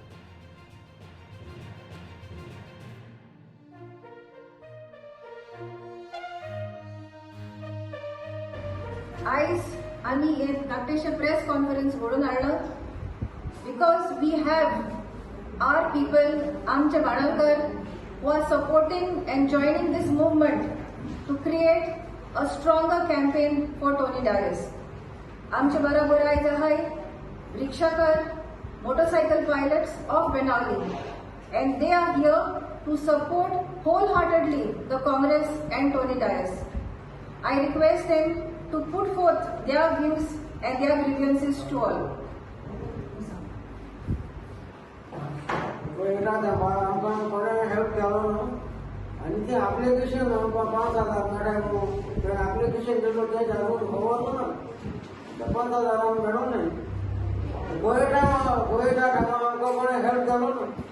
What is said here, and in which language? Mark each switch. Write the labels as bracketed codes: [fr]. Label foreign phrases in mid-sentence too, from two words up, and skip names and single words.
[kok] आयज आमी हे धाकटेशें प्रेस कॉन्फरन्स घडोवन हाडलो [en] because we have our people, [kok] आमचे बाणावकर, [en] who are supporting and joining this movement to create a stronger campaign for Tony Dias. [kok] आमचे बरोबर आयज आहाय रिक्षाकार, [en] motorcycle pilots of Benali, and they are here to support wholeheartedly the Congress and Tony Dias. I request them to put forth their views and their grievances to all. [kok] हेल्प केलो आनी ते एप्लिकेशन 5,000 मेळ्ळें एप्लिकेशन दिलो ते जागून खबर ना 5,000 मेळो न्ही गोयटा म्हाका कोणें हेल्प केलो ना.